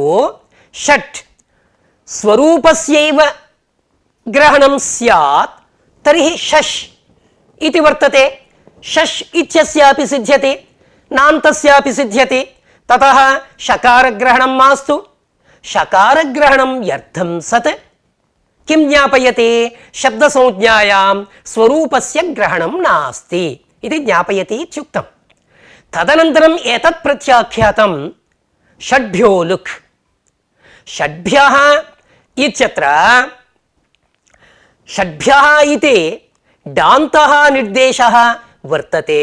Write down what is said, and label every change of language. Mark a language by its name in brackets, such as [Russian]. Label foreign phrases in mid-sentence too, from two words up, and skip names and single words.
[Sanskrit] षट् स्वरूपस्यैव ग्रहणं स्यात् तर्हि शश् इति वर्तते. शश् इत्यस्यापि सिद्ध्यति, नान्तस्यापि सिद्ध्यति. ततः शकारग्रहणं मास्तु. शकारग्रहणं व्यर्थं सत् किं ज्ञापयति शब्दसंज्ञायां स्वरूपस्य ग्रहणं नास्ति इति ज्ञापयति इत्युक्तम्. तदनन्तरं एतत् प्रत्याख्यातं षड्भ्यो लुक्. षड्भ्यः इत्यत्र षड्भ्यः इति डान्तः निर्देशः वर्तते.